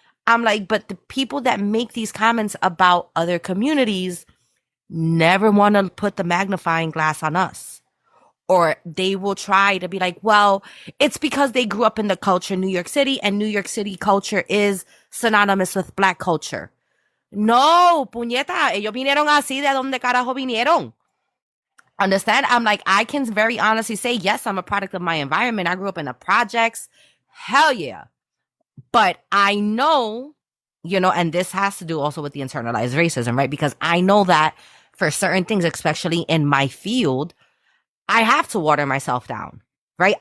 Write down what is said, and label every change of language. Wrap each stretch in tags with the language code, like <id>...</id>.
<en>I'm like, but the people that make these comments about other communities never want to put the magnifying glass on us. Or they will try to be like, well, it's because they grew up in the culture in New York City, and New York City culture is synonymous with Black culture.</en> <es>No, puñeta, ellos vinieron así, de donde carajo vinieron.</es> <en>Understand? I'm like, I can very honestly say, yes, I'm a product of my environment. I grew up in the projects. Hell yeah. But I know, you know, and this has to do also with the internalized racism, right? Because I know that for certain things, especially in my field, I have to water myself down, right?</en>